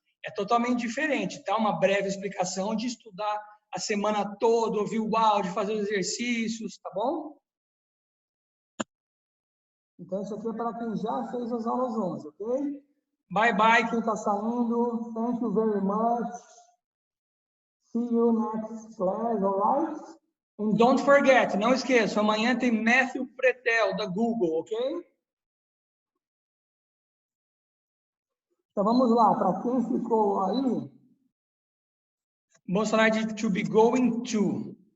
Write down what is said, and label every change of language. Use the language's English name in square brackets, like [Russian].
[Portuguese] É totalmente diferente, tá? Uma breve explicação de estudar a semana toda, ouvir o áudio, fazer os exercícios, tá bom? Então, isso aqui é para quem já fez as aulas 11, ok? [English] Bye, bye, [Portuguese] quem está saindo. [English] Thank you very much. See you next class, alright? And don't forget, [Portuguese] não esqueça, amanhã tem Matthew Pretel, da Google, ok? Então, vamos lá, para quem ficou aí, vamos falar de to be going to.